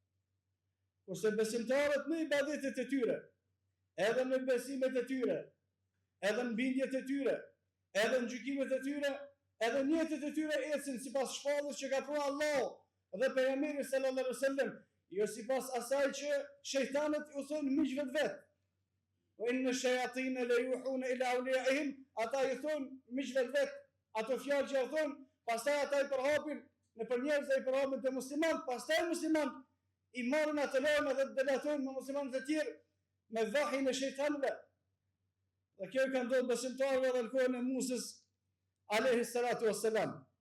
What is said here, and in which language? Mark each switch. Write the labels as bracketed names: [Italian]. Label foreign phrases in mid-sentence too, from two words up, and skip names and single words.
[Albanian] Kurse besimtarët në ibadetet e tyre, edhe në besimet e tyre, edhe në bindjet e tyre, edhe në gjykimet e tyre, edhe në jetët e tyre ecin sipas shpallës që ka thënë Allahu dhe pejgamberi [Arabic] صلى الله عليه وسلم, [Albanian] jo sipas asaj që shejtanët u thonë miqve të vet. [Arabic] وإن الشياطين ليوحون إلى أوليائهم, [Albanian] ata i thonë miqve të vet, ato fjalë që thonë, pastaj ata i përhapin në për njerëz dhe i përhapin te muslimanët, pastaj muslimanët i marrin atë lajm dhe delatojnë me muslimanët e tjerë me vahin e shejtanëve. Dhe kjo ka ndodhur besimtarëve edhe në kohën e Musës [Arabic] عليه الصلاة والسلام.